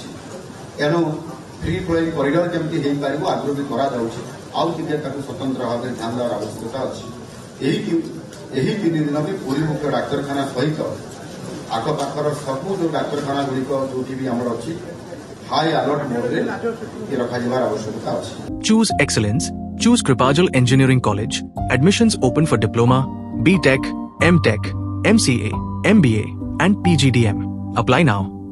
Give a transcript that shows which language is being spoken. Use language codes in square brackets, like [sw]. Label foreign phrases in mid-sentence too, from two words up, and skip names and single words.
[or] ଏଣୁ [en] free flowing corridor [or] ଯେମିତି ହେଇପାରିବ ଆଗରୁ ବି କରାଯାଉଛି, ଆଉ ଟିକେ ତାକୁ ସ୍ୱତନ୍ତ୍ର ଭାବରେ ଧ୍ୟାନ ଦେବାର ଆବଶ୍ୟକତା ଅଛି। ଏହି 3 ଦିନ ବି ପୁରୀ ମୁଖ୍ୟ ଡାକ୍ତରଖାନା ସହିତ ଆଖପାଖର ସବୁ ଯେଉଁ ଡାକ୍ତରଖାନା ଗୁଡ଼ିକ ଯୋଉଠି ବି ଆମର ଅଛି [en] high alert mode [or] ରଖାଯିବାର ଆବଶ୍ୟକତା ଅଛି। [en] Choose excellence. Choose Kripajal Engineering College. Admissions open for Diploma, B.Tech, M.Tech, MCA, MBA and PGDM. Apply now.